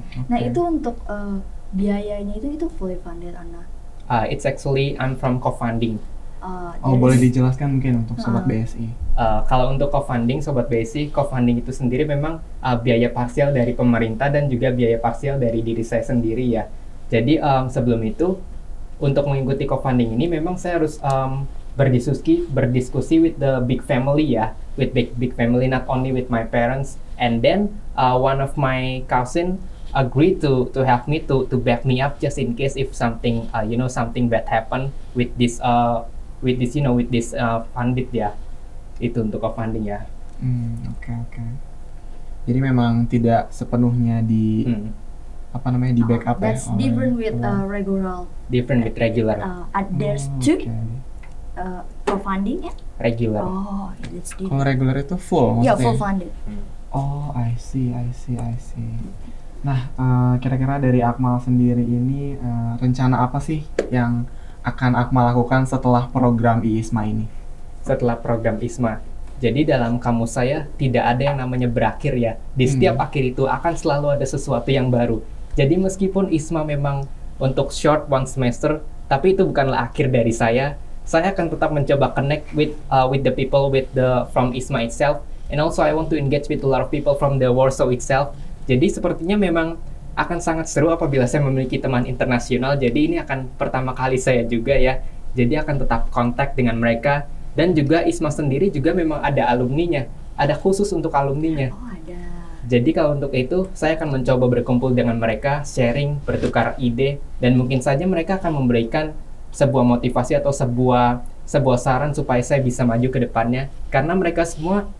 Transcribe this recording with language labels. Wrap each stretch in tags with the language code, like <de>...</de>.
<id>Nah itu untuk biayanya itu fully funded, Anna?</id> <en>It's actually I'm from co-funding.</en> <id>Boleh dijelaskan mungkin untuk Sobat BSI? Kalau untuk co-funding, Sobat BSI, co-funding itu sendiri memang biaya parsial dari pemerintah dan juga biaya parsial dari diri saya sendiri ya. Jadi sebelum itu, untuk mengikuti co-funding ini memang saya harus berdiskusi</id> <en>with the big family ya, with big family, not only with my parents, and then one of my cousin agreed to help me to back me up just in case if something something bad happen with this funded ya.</en> <id>Itu untuk co-funding ya. Oke. Jadi memang tidak sepenuhnya di di backup ya.</id> <en>That's different with regular. Different with regular. There's two. Co-funding ya? Regular. That's different.</en> <id>Kalau regular itu full maksudnya?</id> <en>Yeah, full funded. I see.</en> <id>Nah, kira-kira dari Akmal sendiri ini rencana apa sih yang akan Akmal lakukan setelah program IISMA ini? Setelah program IISMA, jadi dalam kamus saya tidak ada yang namanya berakhir ya. Di setiap akhir itu akan selalu ada sesuatu yang baru. Jadi meskipun IISMA memang untuk</id> <en>short one semester,</en> <id>tapi itu bukanlah akhir dari saya. Saya akan tetap mencoba</id> <en>connect with the people from IISMA itself, and also I want to engage with a lot of people from the Warsaw itself.</en> <id>Jadi sepertinya memang akan sangat seru apabila saya memiliki teman internasional. Jadi ini akan pertama kali saya juga ya. Jadi akan tetap kontak dengan mereka, dan juga IISMA sendiri juga memang ada alumninya, ada khusus untuk alumninya. Ada. Jadi kalau untuk itu saya akan mencoba berkumpul dengan mereka, sharing, bertukar ide, dan mungkin saja mereka akan memberikan sebuah motivasi atau sebuah saran supaya saya bisa maju ke depannya, karena mereka semua</id>